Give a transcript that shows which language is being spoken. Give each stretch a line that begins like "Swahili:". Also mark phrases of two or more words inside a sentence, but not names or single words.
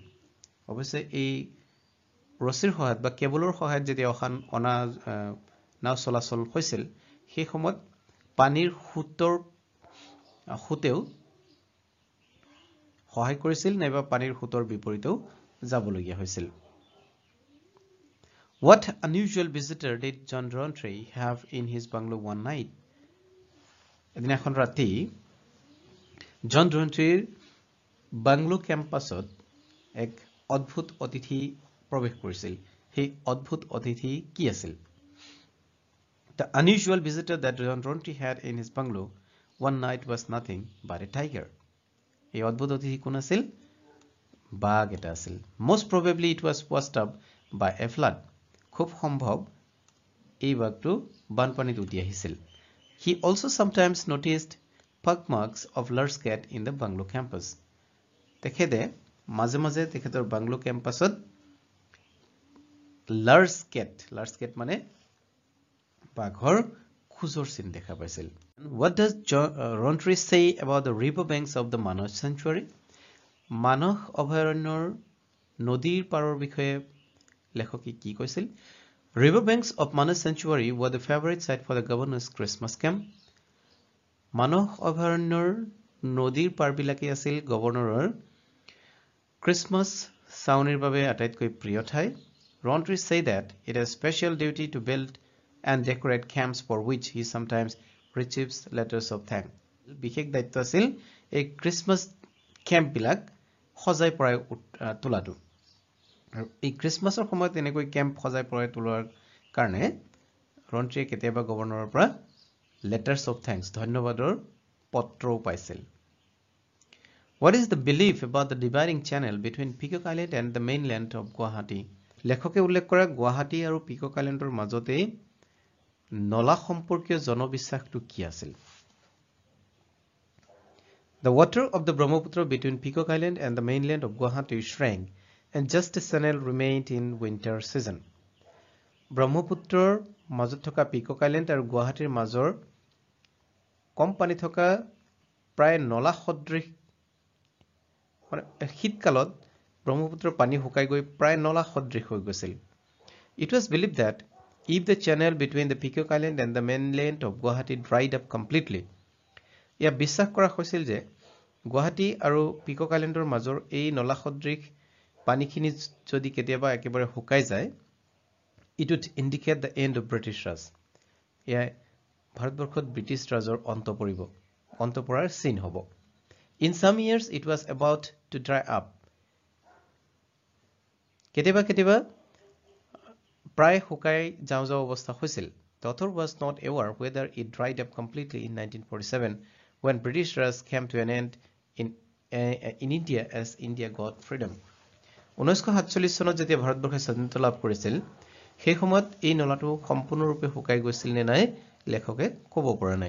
Assamese: অৱশ্যে এই ৰছীৰ সহায়ত বা কেবলৰ সহায়ত যেতিয়া অনা নাও চলাচল হৈছিল সেই সময়ত পানীৰ খুতেও সহায় কৰিছিল নাইবা পানীৰ খুতৰ বিপৰীতেও যাবলগীয়া হৈছিল
English: What unusual visitor did John Rountree have in his bungalow one night?
Assamese: এদিনাখন ৰাতি জন ৰন্ট্ৰীৰ বাংলো কেম্পাছত এক অদ্ভুত অতিথি প্ৰৱেশ কৰিছিল সেই অদ্ভুত অতিথি কি আছিল
English: The unusual visitor that John Rountree had in his bungalow one night was nothing but a tiger.
Assamese: এই অদ্ভুত অতিথি কোন আছিল বাঘ এটা আছিল
English: Most probably it was washed up by a flood.
Assamese: খুব সম্ভৱ এই বাঘটো বানপানীত উটি আহিছিল
English: He also sometimes noticed pug marks of Lur's cat in the bungalow campus.
Assamese: তেখেতে মাজে মাজে তেখেতৰ বাংলো কেম্পাছত Lur's cat মানে বাঘৰ খুজৰ চিন দেখা পাইছিল
English: What does Rountree say about the river banks of the Manas sanctuary?
Assamese: মানস অভয়াৰণ্যৰ নদীৰ পাৰৰ বিষয়ে লেখকে কি কৈছিল
English: River banks of Manas sanctuary were the favorite site for the governor's Christmas camp.
Assamese: মানস অভয়াৰণ্যৰ নদীৰ পাৰবিলাকে আছিল গভৰ্ণৰৰ ক্ৰিসমাস চাউনিৰ বাবে আটাইতকৈ প্ৰিয় ঠাই
English: Rountree say that it has special duty to build and decorate camps for which he sometimes receives letters of thanks.
Assamese: বিশেষ দায়িত্ব আছিল এই ক্ৰিসমাস ক্যাম্প বিলাক সজাই পৰাই তোলাটো আৰু এই ক্ৰিসমাসৰ সময়ত এনেকৈ ক্যাম্প সজাই পৰাই তোলাৰ কাৰণে ৰন্ট্ৰীয়ে কেতিয়াবা গভৰ্ণৰৰ পৰা
English: letters of thanks
Assamese: ধন্যবাদৰ পত্ৰও পাইছিল
English: What is the belief about the dividing channel between Peacock Island and the mainland of Guwahati?
Assamese: লেখকে উল্লেখ কৰা গুৱাহাটী আৰু Peacock Islandৰ মাজতে নলা সম্পৰ্কীয় জনবিশ্বাসটো কি আছিল
English: The water of the Brahmaputra between Peacock Island and the mainland of Guwahati shrank and just a channel remained in winter season.
Assamese: ব্ৰহ্মপুত্ৰৰ মাজত থকা Peacock Island আৰু গুৱাহাটীৰ মাজৰ কম পানী থকা প্ৰায় নলা সদৃশ শীতকালত ব্ৰহ্মপুত্ৰৰ পানী শুকাই গৈ প্ৰায় নলা সদৃশ হৈ গৈছিল
English: It was believed that if the channel between the Peacock Island and the mainland of Guwahati dried up completely,
Assamese: ইয়া বিশ্বাস কৰা হৈছিল যে গুৱাহাটী আৰু Peacock Islandৰ মাজৰ এই নলা সদৃশ পানীখিনি যদি কেতিয়াবা একেবাৰে শুকাই যায়,
English: it would indicate the end of British Raj.
Assamese: ইয়া ভাৰতবৰ্ষত ব্ৰিটিছ ৰাজৰ অন্ত পৰাৰ চিন হ'ব।
English: In some years it was about to dry up.
Assamese: কেতিয়াবা প্ৰায় শুকাই যাওঁ অৱস্থা হৈছিল।
English: The author was not aware whether it dried up completely in 1947 when British Raj came to an end in India as India got freedom.
Assamese: 1947 চনত যেতিয়া ভাৰতবৰ্ষে স্বাধীনতা লাভ কৰিছিল সেই সময়ত এই নলাটো সম্পূৰ্ণৰূপে শুকাই গৈছিল নে নাই লেখকে ক'ব পৰা নাই।